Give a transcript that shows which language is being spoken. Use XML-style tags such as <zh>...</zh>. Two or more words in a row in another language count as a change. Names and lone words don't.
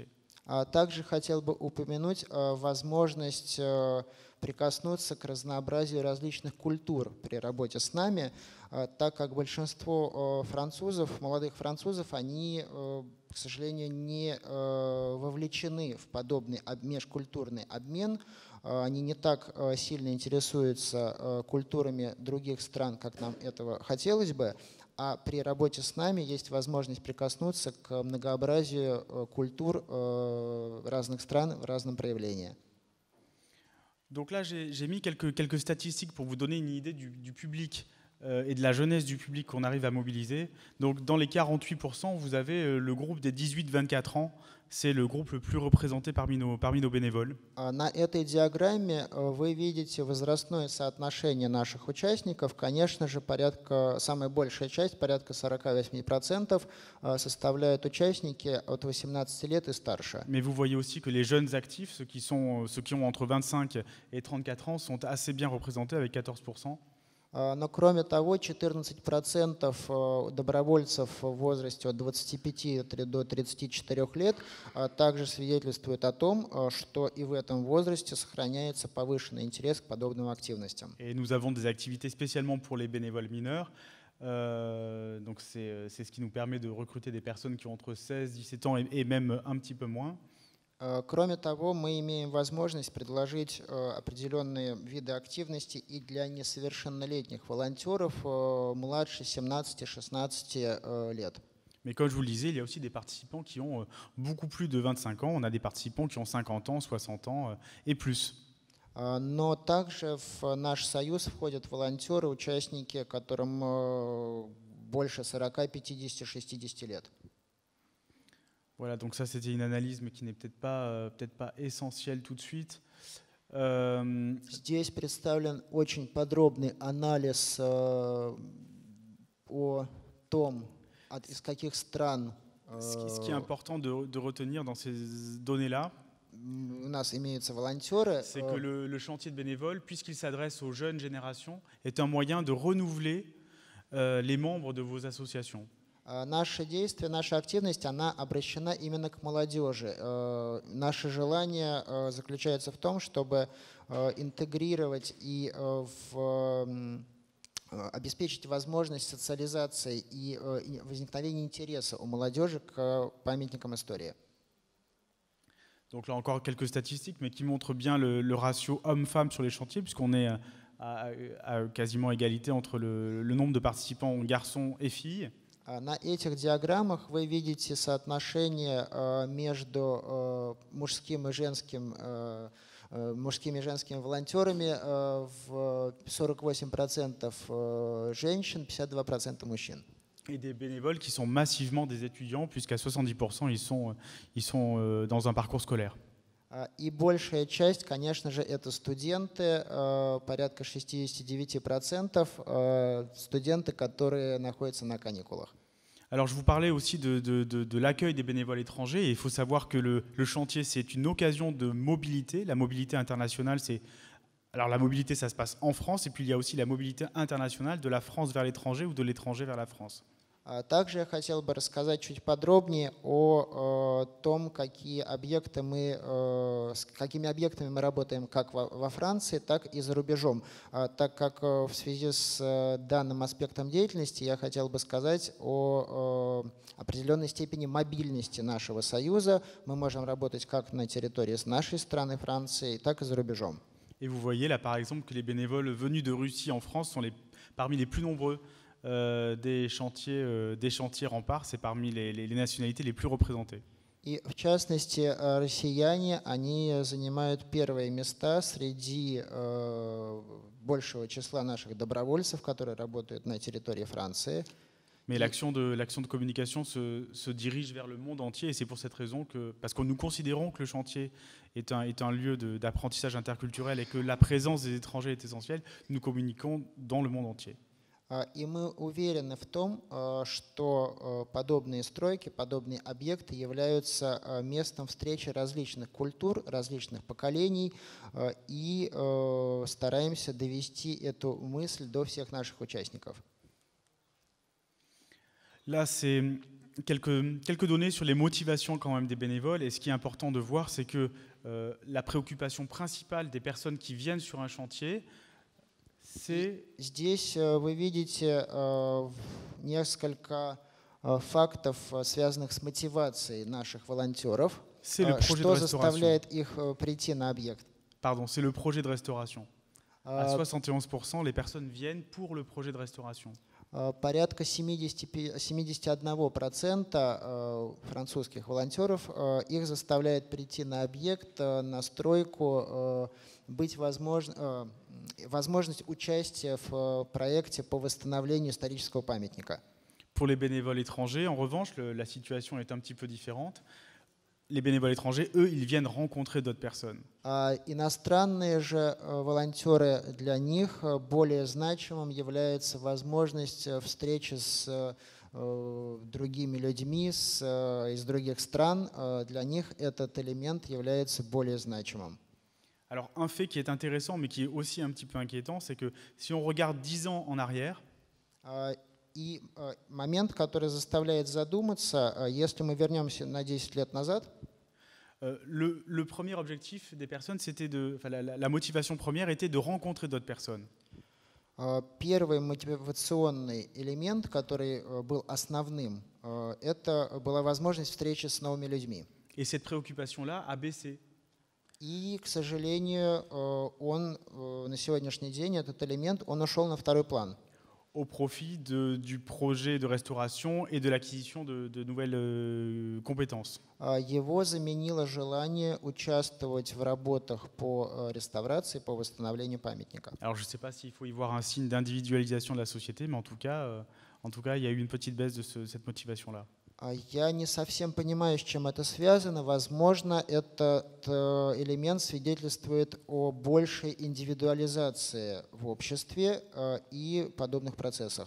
<ru>Также хотел бы упомянуть возможность прикоснуться к разнообразию различных культур при работе с нами, так как большинство французов, молодых французов, они, к сожалению, не вовлечены в подобный межкультурный обмен. Они не так сильно интересуются культурами других стран, как нам этого хотелось бы. А при работе с нами есть возможность прикоснуться к многообразию культур разных стран в разном проявлении.</ru> <fr>Donc là, j'ai mis quelques statistiques pour vous donner une idée du public et de la jeunesse du public qu'on arrive à mobiliser. Donc dans les 48%, vous avez le groupe des 18-24 ans. C'est le groupe le plus représenté parmi nos bénévoles.</fr> <ru>На этой диаграмме вы видите возрастное соотношение наших участников. Конечно же, самая большая часть, порядка 48%, составляют участники от 18 лет и старше.</ru> <fr>Mais vous voyez aussi que les jeunes actifs, ceux qui ont entre 25 et 34 ans, sont assez bien représentés avec 14%.</fr> <ru>Но кроме того, 14% добровольцев в возрасте от 25 до 34 лет также свидетельствуют о том, что и в этом возрасте сохраняется повышенный интерес к подобным активностям.</ru> <fr>Et nous avons des activités spécialement pour les bénévoles mineurs. Donc c'est ce qui nous permet de recruter des personnes qui ont entre 16 et 17 ans et même un petit peu moins.</fr> <ru>Кроме того, мы имеем возможность предложить определенные виды активности и для несовершеннолетних волонтеров младше 17-16 лет.</ru> <fr>Mais comme je vous le disais, il y a aussi des participants qui ont beaucoup plus de 25 ans. On a des participants qui ont 50 ans, 60 ans et plus.</fr> <ru>Но также в наш союз входят волонтеры, участники, которым больше 40, 50, 60 лет.</ru> <fr>Voilà, donc ça c'était une analyse, mais qui n'est peut-être pas essentielle tout de suite.</fr> <ru>Здесь представлен очень подробный анализ о том, из каких стран</ru> <fr>Ce qui est important de retenir dans ces données-là,</fr> <ru>у нас имеются волонтеры.</ru> <fr>c'est que le chantier de bénévoles, puisqu'il s'adresse aux jeunes générations, est un moyen de renouveler les membres de vos associations.</fr> <ru>Наше действие, наша активность, она обращена именно к молодежи. Наше желание заключается в том, чтобы интегрировать и обеспечить возможность социализации и возникновения интереса у молодежи к памятникам истории.</ru> <fr>Donc là encore quelques statistiques, mais qui montrent bien le ratio hommes-femmes sur les chantiers, puisqu'on est à quasiment égalité entre le nombre de participants garçons et filles.</fr> <ru>На этих диаграммах вы видите соотношение между мужскими и женскими волонтерами в 48% женщин, 52% мужчин.</ru> <fr>et des bénévoles qui sont massivement des étudiants, puisqu'à 70% ils sont dans un parcours scolaire.</fr> <ru>И большая часть, конечно же, это студенты, порядка 69%, студенты, которые находятся на каникулах.</ru> <fr>Alors je vous parlais aussi de l'accueil des bénévoles étrangers, et il faut savoir que le chantier, c'est une occasion de mobilité. La mobilité internationale, alors la mobilité, ça se passe en France, et puis il y a aussi la mobilité internationale de la France vers l'étranger ou de l'étranger vers la France.</fr> <ru>Также я хотел бы рассказать чуть подробнее о том, с какими объектами мы работаем как во Франции, так и за рубежом. Так как в связи с данным аспектом деятельности я хотел бы сказать о определенной степени мобильности нашего союза. Мы можем работать как на территории нашей страны, Франции, так и за рубежом.</ru> <fr>Et vous voyez là par exemple que les bénévoles venus de Russie en France sont parmi les plus nombreux des chantiers remparts, c'est parmi les nationalités les plus représentées.</fr> <ru>И в частности, россияне, они занимают первые места среди большего числа наших добровольцев, которые работают на территории Франции.</ru> <fr>Mais l'action de communication se dirige vers le monde entier, et c'est pour cette raison parce que nous considérons que le chantier est un lieu d'apprentissage interculturel et que la présence des étrangers est essentielle, nous communiquons dans le monde entier.</fr> <ru>И мы уверены в том, что подобные стройки, подобные объекты являются местом встречи различных культур, различных поколений, и стараемся довести эту мысль до всех наших участников.</ru> <fr>Là, c'est quelques données sur les motivations quand même des bénévoles. Et ce qui est important de voir, c'est que la préoccupation principale des personnes qui viennent sur un chantier, c'est...</fr> <ru>Здесь вы видите несколько фактов, связанных с мотивацией наших волонтеров. Что заставляет их прийти на объект?</ru> <fr>Pardon, c'est le projet de restauration. À 71%, les personnes viennent pour le projet de restauration.</fr> <ru>Порядка 71% французских волонтеров их заставляет прийти на объект, на стройку, возможность участия в проекте по восстановлению исторического памятника.</ru> <fr>Pour les bénévoles étrangers, en revanche, la situation est un petit peu différente. Les bénévoles étrangers, eux, ils viennent rencontrer d'autres personnes.</fr> <ru>Иностранные же волонтеры, для них более значимым является возможность встречи с другими людьми из других стран. Для них этот элемент является более значимым.</ru> <fr>Alors, un fait qui est intéressant, mais qui est aussi un petit peu inquiétant, c'est que si on regarde 10 ans en arrière,</fr> <ru>И момент, который заставляет задуматься, если мы вернемся на 10 лет назад,</ru> <fr>le premier objectif des personnes, c'était la motivation première était de rencontrer d'autres personnes.</fr> <ru>Первый мотивационный элемент, который был основным, это была возможность встречи с новыми людьми.</ru> <fr>Et cette préoccupation-là a baissé.</fr> <ru>И, к сожалению, он на сегодняшний день, этот элемент, он ушел на второй план.</ru> <fr>Au profit du projet de restauration et de l'acquisition de nouvelles compétences.</fr> <ru>Его заменило желание участвовать в работах по реставрации, по восстановлению памятника.</ru> <fr>Alors, je ne sais pas s'il faut y voir un signe d'individualisation de la société, mais en tout cas, il y a eu une petite baisse de cette motivation-là.</fr> <ru>Я не совсем понимаю, с чем это связано. Возможно, этот элемент свидетельствует о большей индивидуализации в обществе и подобных процессах.</ru>